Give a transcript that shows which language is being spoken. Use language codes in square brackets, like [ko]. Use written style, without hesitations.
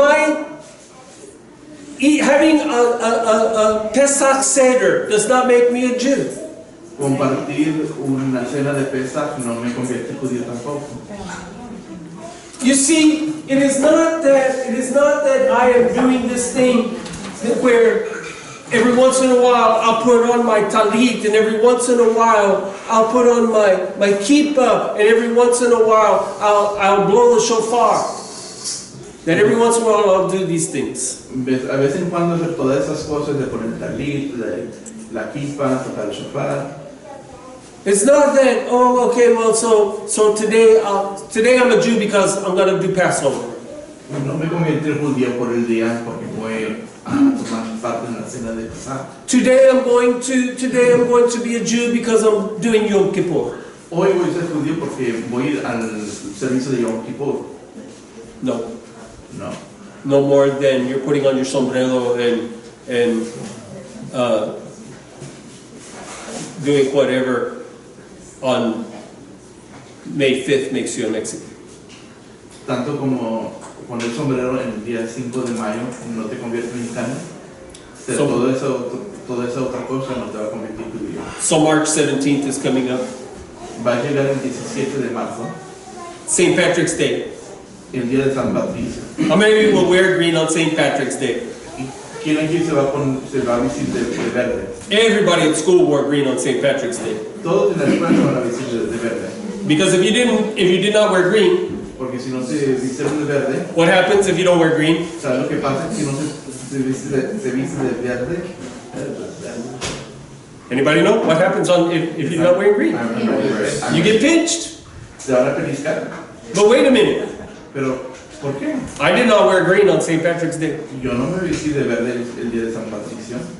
[en] Having a Pesach Seder does not make me a Jew. [es] Compartir una cena de Pesach no me convierte judío tampoco. [en] You see, it is not that I am doing this thing where every once in a while I'll put on my talit, and every once in a while I'll put on my kippah, and every once in a while I'll blow the shofar. That every once in a while I'll do these things. [es] A vez en cuando hacer todas esas cosas de poner talit, la kipa, tocar el shofar. [en] It's not that, oh, okay, well, so today I'm a Jew because I'm going to do Passover. [es] No me convierte judío por el día porque voy a tomar parte en la cena de Pesach. [en] Today I'm going to be a Jew because I'm doing Yom Kippur. [es] Hoy voy a ser judío porque voy a ir al servicio de Yom Kippur. No. [en] No. No more than you're putting on your sombrero and doing whatever on May 5th makes you a Mexican. [es] Tanto como poner sombrero en el día 5 de mayo no te convierte en mexicano. Pero toda esa otra cosa no te va a convertir judío. [en] So March 17th is coming up. [es] Va a llegar el 17 de marzo, [en] St. Patrick's Day. [es] el día de San Patricio. [en] How many of you will wear green on St. Patrick's Day? [es] ¿Quién aquí se va a vestir de verde? [en] Everybody at school wore green on St. Patrick's Day. [es] Todos en la escuela se van a vestir de verde. [en] Because if you did not wear green, [es] Porque si no se vistieron de verde, [en] what happens if you don't wear green? [es] ¿sabes lo que pasa? Si no se viste de verde, [en] Anybody know what happens if you're not wearing green? You get pinched. [es] se van a pellizcar. [en] But wait a minute. [es] Pero, ¿por qué? [en] I did not wear green on St. Patrick's Day. [es] Yo no me vestí de verde el día de San Patricio.